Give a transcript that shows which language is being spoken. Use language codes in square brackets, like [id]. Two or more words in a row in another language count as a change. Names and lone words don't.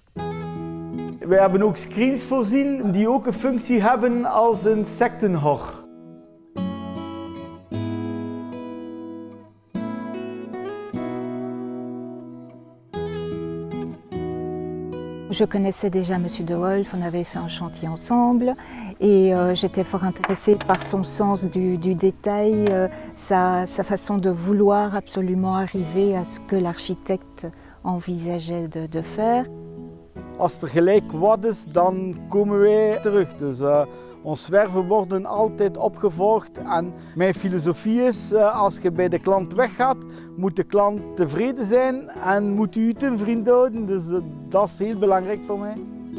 [nl] Wij hebben ook screens voorzien die ook een functie hebben als insectenhok. [fr] Je connaissais déjà Monsieur de Wolf, on avait fait un chantier ensemble et j'étais fort intéressée par son sens du détail, sa façon de vouloir absolument arriver à ce que l'architecte envisageait de faire. [nl] Als er gelijk wat is, dan komen wij terug. Dus ons werven worden altijd opgevolgd en mijn filosofie is, als je bij de klant weggaat, moet de klant tevreden zijn en moet u ten vriend houden. Dus dat is heel belangrijk voor mij.